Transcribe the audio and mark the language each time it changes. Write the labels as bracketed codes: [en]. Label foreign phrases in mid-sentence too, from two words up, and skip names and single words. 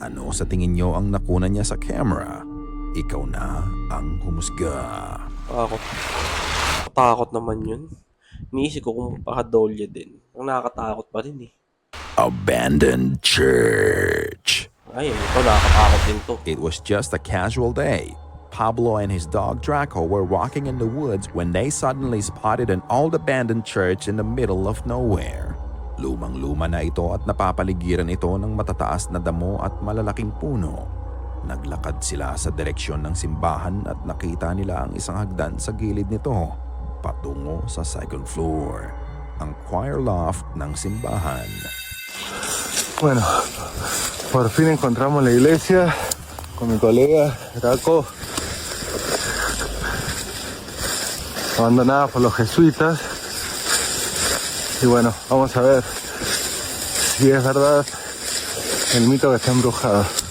[tl] Ano sa tingin nyo ang nakunan niya sa camera? Ikaw na ang humusga. Takot. Takot naman yun. Iniisip ko kung pakadolya din. Ang nakakatakot pa rin eh. [en] Abandoned church. [tl] Ay, ito nakakatakot din to. [en] It was just a casual day. Pablo and his dog Draco were walking in the woods when they suddenly spotted an old abandoned church in the middle of nowhere. [tl] Lumang-luma na ito at napapaligiran ito ng matataas na damo at malalaking puno. Naglakad sila sa direksyon ng simbahan at nakita nila ang isang hagdan sa gilid nito, patungo sa [en] second floor, [tl] ang [en] choir loft [tl] ng simbahan. [es] Bueno, por fin encontramos la iglesia con mi colega Draco, abandonada por los jesuitas. Y bueno, vamos a ver si es verdad el mito que está embrujado.